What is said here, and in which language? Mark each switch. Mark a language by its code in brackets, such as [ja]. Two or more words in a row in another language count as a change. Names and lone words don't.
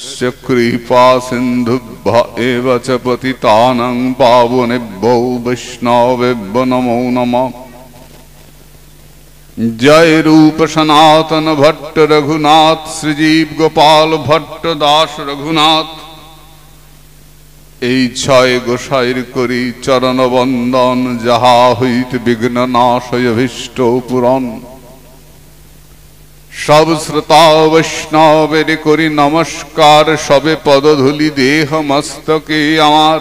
[sa] तस्य कृपा सिन्धुभ्य एव च पतितानां पावनेभ्यो वैष्णवेभ्यो नमो नमः। [bn] জয় রূপ সনাতন ভট্ট রঘুনাথ শ্রীজীব গোপাল ভট্ট দাস রঘুনাথ। এই ছয় গোসাইর করি চরণ বন্দন, যাহা হইত বিঘ্ন নাশয় অভীষ্ট পূরণ। সব শ্রোতা বৈষ্ণবের করি নমস্কার, সবে পদধূলি দেহ মস্তকে আমার।